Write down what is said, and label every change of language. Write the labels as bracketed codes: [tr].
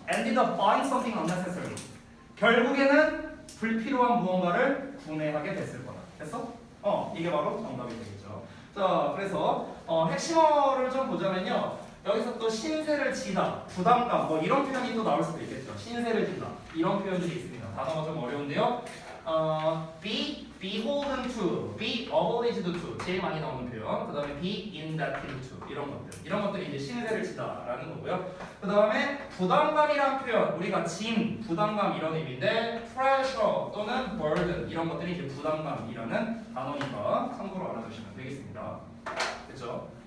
[en] Ended up buying something unnecessary. [ko] 결국에는 불필요한 무언가를 구매하게 됐을 거다. 됐어? 이게 바로 정답이 되겠죠. 자, 그래서 핵심어를 좀 보자면요. 여기서 또 신세를 지다, 부담감 뭐 이런 표현이 또 나올 수도 있겠죠. 신세를 지다 이런 표현들이 있습니다. 단어가 좀 어려운데요. [en] be beholden to, be obliged to [ko] 제일 많이 나오는 표현. 그 다음에 [en] be indebted to [ko] 이런 것들이 이제 신세를 지다라는 거고요. 그 다음에 부담감이라는 표현 우리가 짐, 부담감 이런 의미인데 pressure 또는 burden 이런 것들이 이제 부담감이라는 단어니까 참고로 알아두시면 되겠습니다. 됐죠?